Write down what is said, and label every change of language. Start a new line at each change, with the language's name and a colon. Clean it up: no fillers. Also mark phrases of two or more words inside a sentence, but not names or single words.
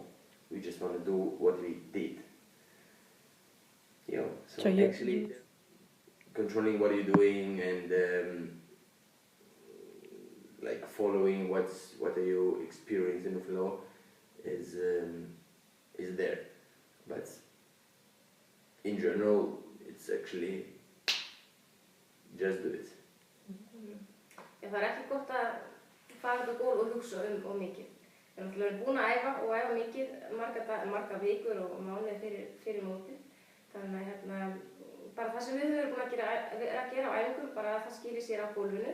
English: We just want to do what we did. You know, so actually controlling what you're doing and like following what are you experiencing in the floor is there. But in general, it's actually just do it.
Icelandic: Það er ekki gott að fara út á gól og hugsa of mikið. Við erum náttúrulega búin að æfa mikið, marga vikur og mánuði fyrir mótið. Þannig að bara það sem við höfum búin að gera á æfingum, bara að það skili sér á gólfinu.